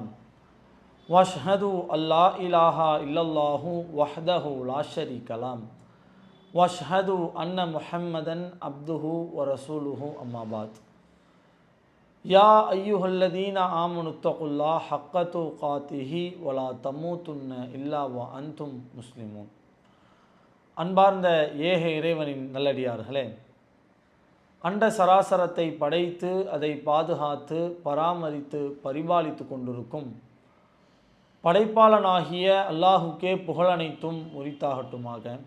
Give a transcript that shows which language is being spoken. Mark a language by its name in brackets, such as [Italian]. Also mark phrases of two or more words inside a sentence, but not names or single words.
[Arabic] وأشهد أن لا إله إلا الله وحده لا شريك له. وأشهد أن محمدا عبده ورسوله أما بعد. يا أيها الذين آمنوا اتقوا الله حق تقاته ولا تموتن إلا وأنتم مسلمون. [Tamil] அன்பார்ந்த ஏக இறைவனின் நல்லடியார்களே, அண்ட சராசரத்தை படைத்து அதை பாதுகாத்து பராமரித்து பரிபாலித்து கொண்டிருக்கும் படைப்பாளனாகிய அல்லாஹுக்கே புகழனைத்தும் உரித்தாகட்டுமாக.